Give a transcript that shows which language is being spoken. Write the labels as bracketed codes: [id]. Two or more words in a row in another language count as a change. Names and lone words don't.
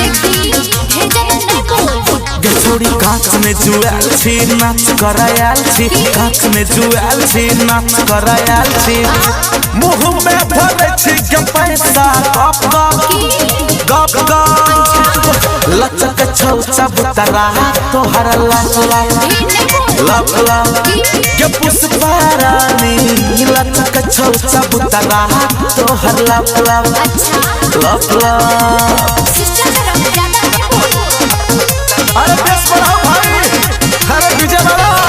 [anp] गे छोड़ी कांच में जुआल छी नाच करायल छी कांच में जुआल छी नाच करायल छी मुंह में भरे छी के पैसा गप गप गप गप लचक छौचा बुतरा तोहर लप लप लप लप के पुष्पा रानी लचक छौचा बुतरा तोहर लप लप लप लप। [hi] अरे बेस बढ़ाओ भाई, अरे डीजे वाला